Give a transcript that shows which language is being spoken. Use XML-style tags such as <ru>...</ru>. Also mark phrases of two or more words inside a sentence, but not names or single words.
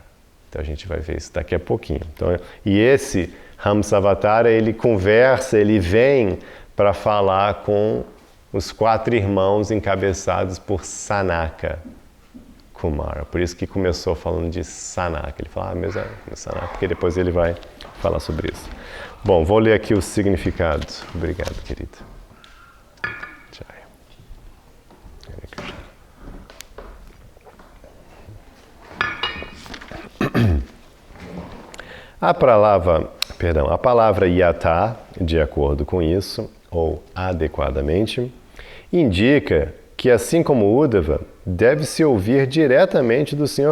<pt>Então a gente vai ver isso daqui a pouquinho. Então, e esse Hamsa Avatar, ele conversa, ele vem para falar com os 4 irmãos encabeçados por Sanaka Kumara. Por isso que começou falando de Sanaka. Ele fala, mesmo é Sanaka, porque depois ele vai falar sobre isso. Bom, vou ler aqui o significado. Obrigado, querido. Jai.</pt> <sa>Hare Krishna.</sa> <pt>A palavra yatha, de acordo com isso, ou adequadamente, indica que, assim como Uddhava, deve-se ouvir diretamente do Sr.</pt>